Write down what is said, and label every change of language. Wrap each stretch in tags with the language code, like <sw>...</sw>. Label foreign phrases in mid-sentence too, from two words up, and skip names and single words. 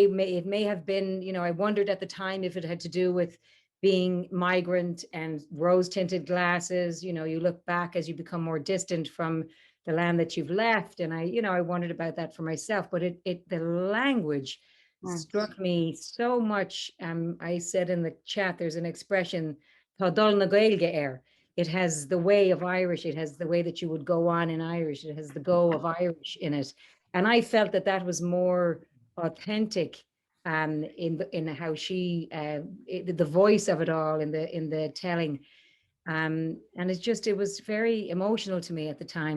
<en>It may have been, you know, I wondered at the time if it had to do with being migrant and rose-tinted glasses. You know, you look back as you become more distant from the land that you've left. And I wondered about that for myself, but the language struck me so much. I said in the chat, there's an expression,</en> <ga>"Tá dul na Gaeilge air."</ga> <en>It has the way of Irish. It has the way that you would go on in Irish. It has the go of Irish in it. And I felt that was more authentic in how she, the voice of it all, in the telling. And it was very emotional to me at the time.</en>